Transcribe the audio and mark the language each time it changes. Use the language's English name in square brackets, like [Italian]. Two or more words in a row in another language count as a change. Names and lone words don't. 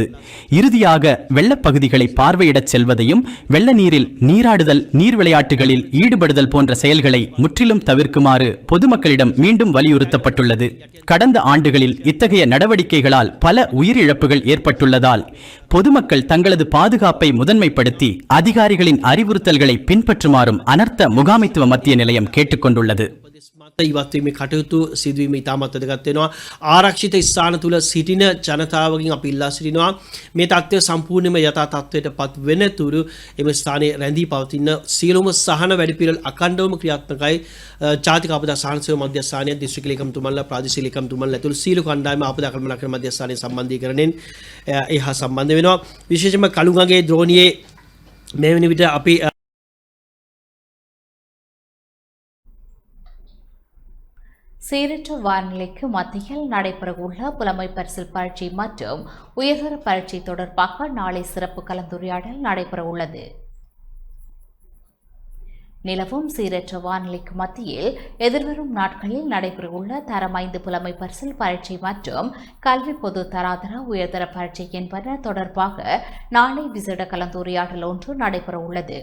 [Tamil] இறுதியாக வெள்ளப்பகுதிகளை பார்வையிடச் செல்வதையும் வெள்ள நீரில் நீராடுதல், நீர் விளையாட்டுகளில் ஈடுபடுதல் போன்ற செயல்களை முற்றிலும் தவிர்க்குமாறு பொதுமக்களிடம் மீண்டும் வலியுறுத்தப்பட்டுள்ளது. கடந்த ஆண்டுகளில் இத்தகைய நடவடிக்கைகளால் பல உயிரிழப்புகள் ஏற்பட்டுள்ளதால் பொதுமக்கள் தங்களது பாதுகாப்பை முதன்மைப்படுத்தி அதிகாரிகளின் அறிவுறுத்தல்களை பின்பற்றுமாறும் அனர்த்த முகாமைத்துவ மத்திய நிலையம் கேட்டுக்கொண்டுள்ளது. [Sinhala] ඉවත්වීමේ කටයුතු සිදුවීම ඉතාමත් වැදගත් වෙනවා. ආරක්ෂිත ස්ථාන තුල සිටින ජනතාවගෙන් අපි ඉල්ලා සිටිනවා මේ තත්ත්වය සම්පූර්ණයෙන්ම යථා තත්ත්වයටපත් වෙනතුරු එම ස්ථානයේ රැඳී පවතින සියලුම සහන වැඩපිළිවෙළ අඛණ්ඩවම ක්‍රියාත්මකයි. ජාතික ආපදා සහන සේවා මධ්‍යස්ථානය, දිස්ත්‍රික් ලේකම්තුමන්ලා, ප්‍රාදේශීය ලේකම්තුමන්ලා ඇතුළු සියලු කණ්ඩායම ආපදා කළමනාකරණ මධ්‍යස්ථානයේ සම්බන්ධීකරණයෙන් එහා සම්බන්ධ වෙනවා. විශේෂයෙන්ම කළුගඟේ ද්‍රෝණියේ මේ වෙන විට අපි [Tamil] சீரற்ற வானிலைக்கு மத்தியில் நடைபெறவுள்ள புலமை பரிசில் பரீட்சை மற்றும் உயர்தர பரீட்சை தொடர்பாக நாளை சிறப்பு கலந்துரையாடல் நடைபெறவுள்ளது. நிலவும் சீரற்ற வானிலைக்கு மத்தியில் எதிர்வரும் நாட்களில் நடைபெறவுள்ள தரம் 5 புலமை பரிசில் பரீட்சை மற்றும் கல்வி பொது தராதர உயர்தர பரீட்சை என்பன தொடர்பாக நாளை விசேட கலந்துரையாடல் ஒன்று நடைபெறவுள்ளது.